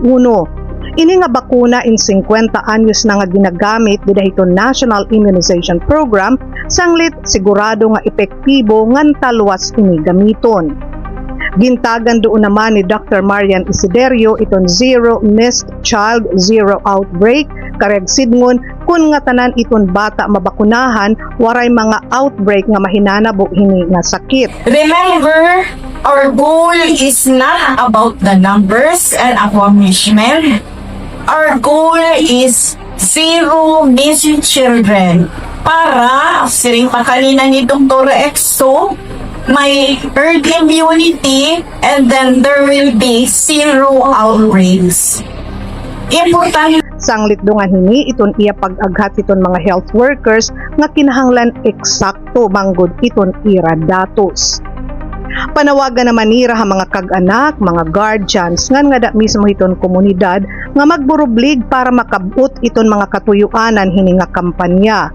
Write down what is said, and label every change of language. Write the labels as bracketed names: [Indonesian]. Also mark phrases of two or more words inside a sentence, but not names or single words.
[Waray] Ini nga bakuna in 50 anyos na nga ginagamit didahiton National Immunization Program, sanglit sigurado nga epektibo ngan talwas ini gamiton. Gintagan doon naman ni Dr. Marian Isiderio iton Zero Missed Child, Zero Outbreak, kareg sidngon kun nga tanan iton bata mabakunahan waray mga outbreak nga mahinanabo hini nga sakit. [English] Remember, our goal is not about the numbers and accomplishment. Our goal is zero missing children. [Waray] Para, siring pa kanina ni Dr. [English] Exo, may herd immunity and then there will be zero outbreaks. Important. [Waray] Sanglit do nga hini iton iya pag-aghat iton mga [English] health workers [Waray] nga kinahanglan eksakto manggod iton ira datos. Panawagan naman nira ha mga kag-anak, mga guardians ngan nga da mismo iton komunidad nga magburublig para makabut iton mga katuyuanan hini nga kampanya.